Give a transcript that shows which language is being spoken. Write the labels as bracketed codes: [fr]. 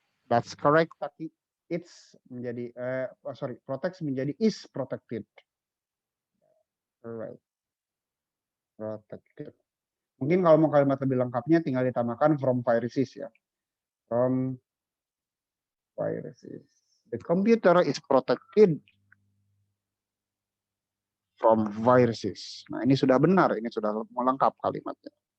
[en] That's correct, [id] tapi [en] it's menjadi protects menjadi is protected. Alright. Protected. [id] Mungkin kalau mau kalimat lebih lengkapnya tinggal ditambahkan [en] from viruses [id] ya. [en] From viruses. The computer is protected from viruses. [id] Nah, ini sudah benar, ini sudah lengkap kalimatnya.